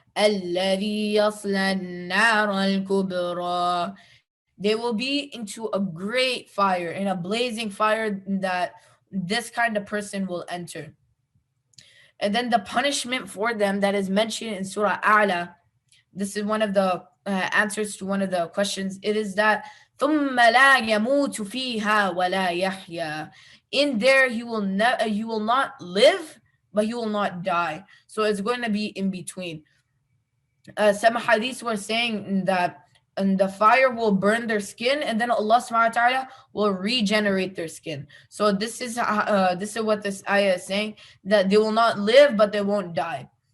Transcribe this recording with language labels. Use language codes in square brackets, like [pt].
[ar] الَّذِي يَصْلَى النَّارَ الْكُبْرَى. [en] They will be into a great fire, in a blazing fire that this kind of person will enter. And then the punishment for them that is mentioned in Surah Al-A'la, this is one of the answers to one of the questions. It is that [ar] ثُمَّ لَا يَمُوتُ فِيهَا وَلَا يَحْيَا. [en] In there, you will not live, but you will not die. So it's going to be in between. Some hadiths were saying that and the fire will burn their skin, and then Allah subhanahu wa ta'ala will regenerate their skin. So this is what this ayah is saying, that they will not live but they won't die.